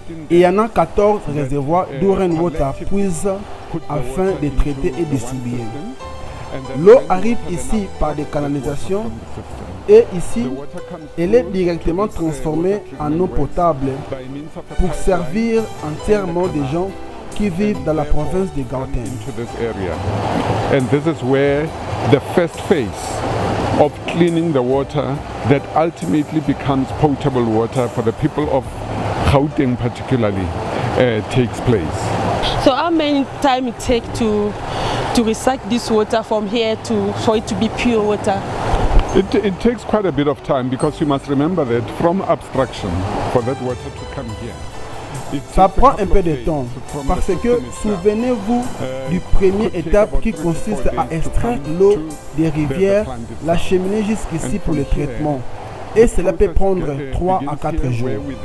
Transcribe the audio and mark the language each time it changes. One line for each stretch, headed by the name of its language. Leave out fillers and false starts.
French: Et il y en a 14 réservoirs d'où Rainwater puise afin de traiter et distribuer. L'eau arrive ici par des canalisations et ici, elle est directement transformée en eau potable pour servir entièrement des gens qui vivent dans la province de Gauteng.
English: Into this area. And this is where the first phase of cleaning the water that ultimately becomes potable water for the people of Gauteng particularly takes place. So how many time it take to recycle this water from here for it to be pure water? It takes quite a bit of time because you must remember that from abstraction for that water to come here.
French: Ça prend un peu de temps parce que souvenez-vous du premier étape qui consiste à extraire l'eau des rivières, la cheminée jusqu'ici pour le traitement. Et cela peut prendre 3 à 4 jours.